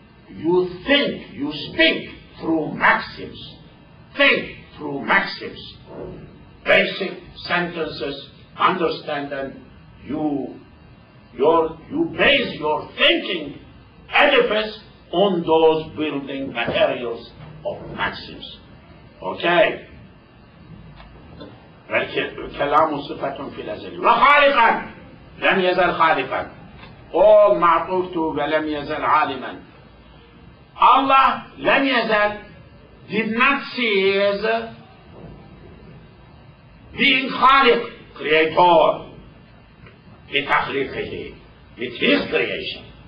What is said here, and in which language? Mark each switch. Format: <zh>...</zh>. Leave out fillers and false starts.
<en>You think, you speak through maxims. Think through maxims. basic sentences, understand them. You base your thinking edifice on those building materials of maxims. Okay?</en> <ar>كلام صفة في الأزل وخالقا لم يزل خالقا all معطوف to ولم يزل عالما.</ar> <en>Allah</en> <ar>لم يزل</ar> <en>did not cease being خالق, creator, بتخليقه, with his creation.</en>